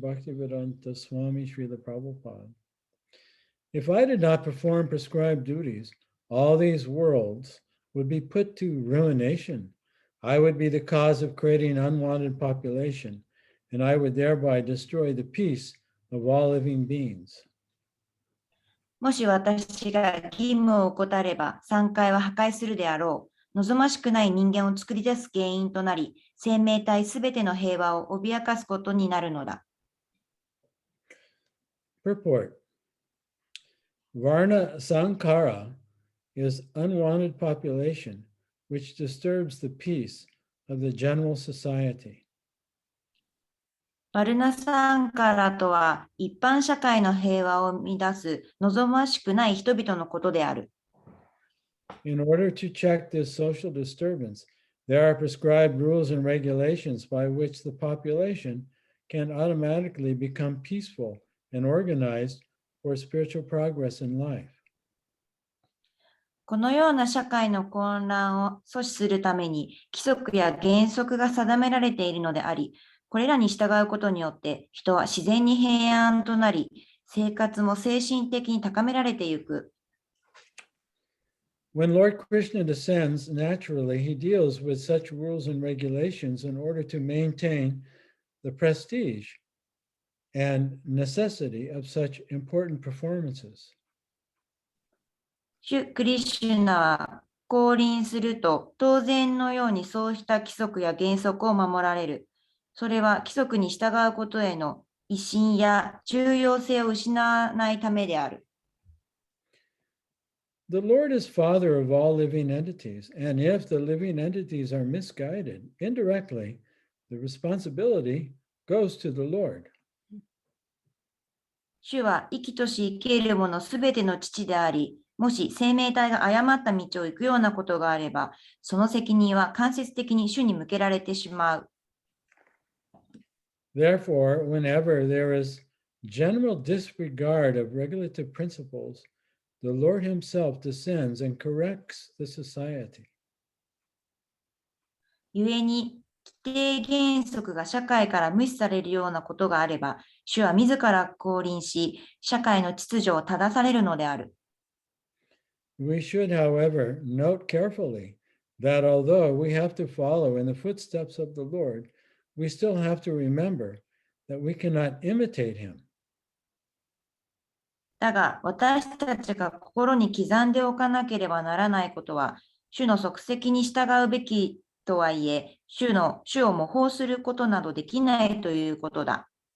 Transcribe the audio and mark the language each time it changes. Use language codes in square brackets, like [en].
[en] Bhaktivedanta Swami Srila Prabhupada. If I did not perform prescribed duties, all these worlds would be put to ruination. I would be the cause of creating unwanted population, and I would thereby destroy the peace of all living beings. [ja] もし私が義務を怠れば、3回は破壊するであろう。望ましくない人間を作り出す原因となり、生命体すべての平和を脅かすことになるのだ。 [en] Purport. Varna Sankara is unwanted population which disturbs the peace of the general society. [ja] バルナサンカラとは一般社会の平和を乱す望ましくない人々のことである。 [en] In order to check this social disturbance, there are prescribed rules and regulations by which the population can automatically become peaceful and organized for spiritual progress in life. [ja] このような社会の混乱を阻止するために規則や原則が定められているのであり、これらに従うことによって人は自然に平安となり、生活も精神的に高められていく。 [en] When Lord Krishna descends, naturally he deals with such rules and regulations in order to maintain the prestige and necessity of such important performances. [ja] 主クリシュナは降臨すると当然のようにそうした規則や原則を守られる。それは規則に従うことへの威信や重要性を失わないためである。 [en] The Lord is Father of all living entities, and if the living entities are misguided, indirectly, the responsibility goes to the Lord. [ja] 主は生きとし生けるものすべての父であり、もし生命体が誤った道を行くようなことがあれば、その責任は間接的に主に向けられてしまう。 [en] Therefore, whenever there is general disregard of regulative principles, the Lord himself descends and corrects the society. [ja] 故に、規定原則が社会から無視されるようなことがあれば、主は自ら降臨し、社会の秩序を正されるのである。 [en] We should, however, note carefully that although we have to follow in the footsteps of the Lord, we still have to remember that we cannot imitate him. [ja] だが、私たちが心に刻んでおかなければならないことは、主の足跡に従うべきとはいえ、主を模倣することなどできないということだ。